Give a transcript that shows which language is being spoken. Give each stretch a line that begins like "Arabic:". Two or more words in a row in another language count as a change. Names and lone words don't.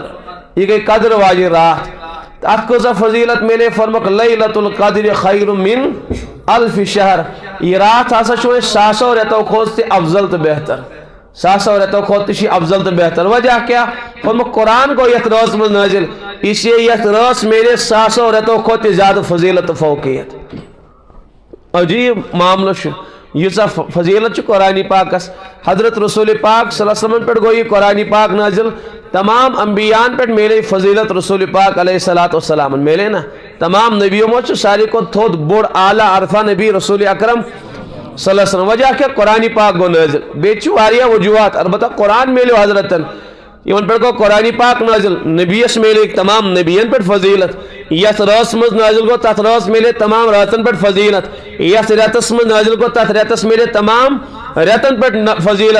Kashmiri: یہِ گٔے قدر واجیٚنۍ راتھ. اَتھ کۭژاہ فضیٖلت میلے فرموکھ
Arabic: لیلۃ القدر خیر من الف شہر.
Kashmiri: یہ رات ہسا چھُ وۄنۍ ساسو رٮ۪تو کھۄتہٕ تہِ افضل تہٕ بہتر. ساسو رٮ۪تو کھۄتہٕ تہِ چھِ یہِ افضل تہٕ بہتر. وجہ کیٛاہ فرموکھ قرآن گوٚو یتھ رٲژ منٛز نٲزِل
Urdu: اس لیے
Kashmiri: یتھ رٲژ میلے ساسو رٮ۪تو کھۄتہٕ تہِ زیادٕ فضیٖلت تہٕ فوقیت. عجیٖب معاملہٕ چھُ ییٖژاہ فضیٖلت چھِ قرآنِ پاکس. حضرت رسول پاک
Arabic: صلی اللہ علیہ وسلم
Kashmiri: پٮ۪ٹھ گوٚو یہِ قرآنِ پاک نٲزِل. تمام انبیاءن پٮ۪ٹھ میلے فضیلت رسول پاک
Arabic: علیہ الصلوۃ والسلام
Kashmiri: میلے نا. تمام نبیو منٛز چھُ ساروی کھۄتہٕ تھوٚد بوٚڑ اعلیٰ عرفہ نبی رسول اکرم
Arabic: صلی اللہ علیہ وسلم.
Kashmiri: وجہ کیٛاہ قرآنِ پاک گوٚو نٲزِل. بیٚیہِ چھِ واریاہ وجوہات البتہ قرآن میلیو حضرتن یِمن پٮ۪ٹھ گوٚو قرآنِ پاک نٲزِل. نبیَس میلے تمام نبیَن پٮ۪ٹھ فضیلت. یتھ رٲژ منٛز نٲزِل گوٚو تتھ رٲژ میلے تمام راتن پٮ۪ٹھ فضیلت. یتھ رٮ۪تس منٛز نٲزِل گوٚو تتھ رٮ۪تس میلے تمام رٮ۪تن پٮ۪ٹھ فضیلت.